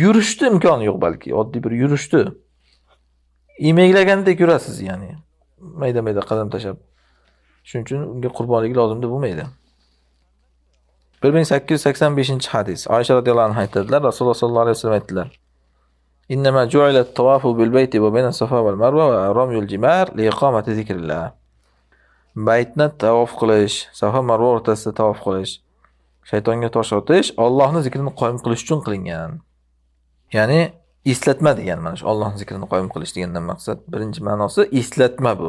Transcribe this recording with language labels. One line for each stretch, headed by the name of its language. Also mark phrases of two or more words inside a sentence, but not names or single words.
Uzbek: Yurishning imkoni yo'q balki, oddiy bir yurishni. Emaklagandek yurasiz ya'ni. Mayda-mayda qadam tashab. Shuning uchun unga qurbonlik lozim deb bo'lmaydi. 1885-hadis. Oysha
Arabic: رضي الله عنها
Uzbek: aytadilar, Rasululloh
Arabic: صلى الله عليه وسلم
Uzbek: aytdilar:
Arabic: "إنما جعل الطواف بالبيت وبين الصفا والمروة ورمي الجمار لإقامة ذكر الله."
Uzbek: Baytni tavof qilish, safa marva o'rtasida tavof qilish, shaytonga tosh otish Allohning zikrini qoyim qilish uchun qilingan. Ya'ni eslatma degan mana shu Allohning zikrini qoyim qilish degandan maqsad birinchi ma'nosi eslatma bu.